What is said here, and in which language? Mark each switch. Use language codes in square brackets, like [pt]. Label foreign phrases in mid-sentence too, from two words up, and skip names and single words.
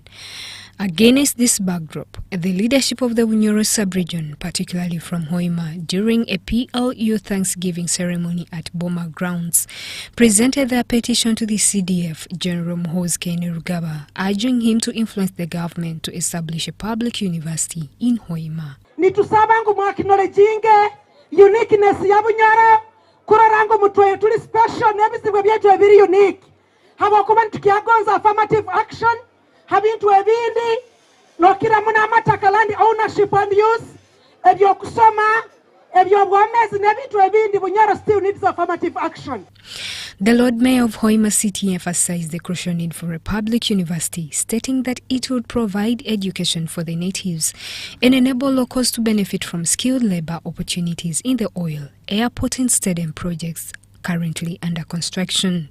[en] Against this backdrop, the leadership of the Bunyoro sub-region, particularly from Hoima, during a PLU Thanksgiving ceremony at Boma Grounds, presented their petition to the CDF, General Kyomugisha, urging him to influence the government to establish a public university in Hoima. [nyo] Nitusabangu mwakinolojinge uniqueness ya Bunyoro kurorango mutwe tuli special nebisibwe byetu ebiri unique habakuba tukiagonza [en] affirmative action [nyo] habintu ebindi nokira muna amataka [en] land ownership and use [nyo] ebyo kusoma ebyo bwamezi nebintu ebindi [en] Bunyoro still needs affirmative action. The Lord Mayor of Hoima City emphasized the crucial need for a public university, stating that it would provide education for the natives and enable locals to benefit from skilled labor opportunities in the oil, airport and stadium projects currently under construction.